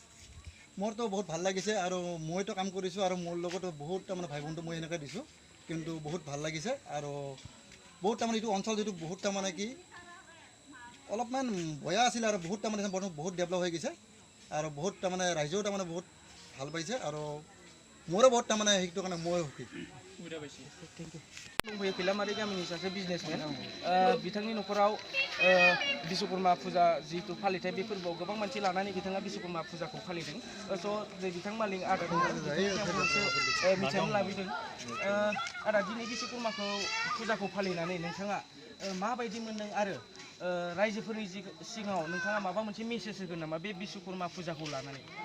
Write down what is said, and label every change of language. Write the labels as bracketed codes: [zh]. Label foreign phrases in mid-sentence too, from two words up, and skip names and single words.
[as] মোৰতো বহুত ভাল লাগিছে আৰু মইতো কাম কৰিছোঁ আৰু মোৰ লগতো বহুত তাৰমানে ভাই বন্ধু মই এনেকৈ দিছোঁ কিন্তু বহুত ভাল লাগিছে আৰু বহুত তাৰমানে এইটো অঞ্চল যিটো বহুত তাৰমানে কি অলপমান বেয়া আছিলে আৰু বহুত তাৰমানে বহুত ডেভেলপ হৈ গৈছে আৰু বহুত তাৰমানে ৰাইজেও তাৰমানে বহুত ভাল পাইছে আৰু মোৰো বহুত তাৰমানে সেইটো কাৰণে মই সুখী সুবিধা পাইছে [en] thank you [brx] दंफैयो खैलामारि गामिनि सासे बिजनेसमेन बिथांनि न'खराव बिश्वकर्मा फुजा जिहेतु फालिथाय बे फोरबोआव गोबां मानसि लानानै बिथाङा बिश्वकर्मा फुजाखौ फालिदों स' बिथां मालिक आदा मिथिनानै लाबोदों आदा दिनै बिश्वकर्माखौ फुजाखौ फालिनानै नोंथाङा माबायदि मोनदों आरो रायजोफोरनि सिगाङाव नोंथाङा माबा मोनसे मेसेज होगोन नामा बे बिश्वकर्मा फुजाखौ लानानै